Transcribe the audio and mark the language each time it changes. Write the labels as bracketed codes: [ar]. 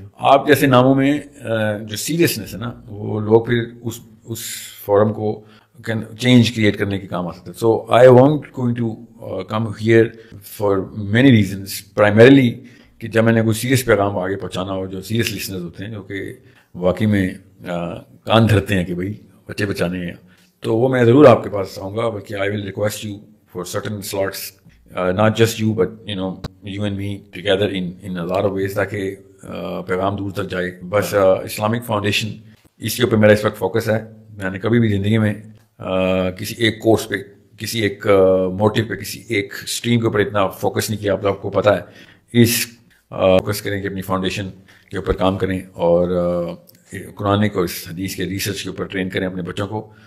[ur] آپ جیسے ناموں میں جو سیریسنس ہے نا، وہ لوگ پھر اس فورم کو چینج کریٹ کرنے کے کام آ سکتے ہیں. [en] so I want going to come here for many reasons, [ur] primarily کہ جب میں نے کوئی سیریس پیغام آگے پہنچانا ہو، جو سیریس لسنرز ہوتے ہیں جو کہ واقعی میں کان دھرتے ہیں کہ بھائی بچے بچانے ہیں، تو وہ میں ضرور آپ کے پاس آؤں گا. بلکہ [en] I will request you for certain slots, not just you but you and me together in a lot of ways [ur] تاکہ پیغام دور تک جائے. بس اسلامک فاؤنڈیشن اس کے اوپر میرا اس وقت فوکس ہے. میں نے کبھی بھی زندگی میں کسی ایک کورس پہ، کسی ایک موٹیو پہ، کسی ایک اسٹریم کے اوپر اتنا فوکس نہیں کیا. آپ کو پتہ ہے اس فوکس کریں کہ اپنی فاؤنڈیشن کے اوپر کام کریں اور قرآن کو، اس حدیث کے ریسرچ کے اوپر ٹرین کریں اپنے بچوں کو.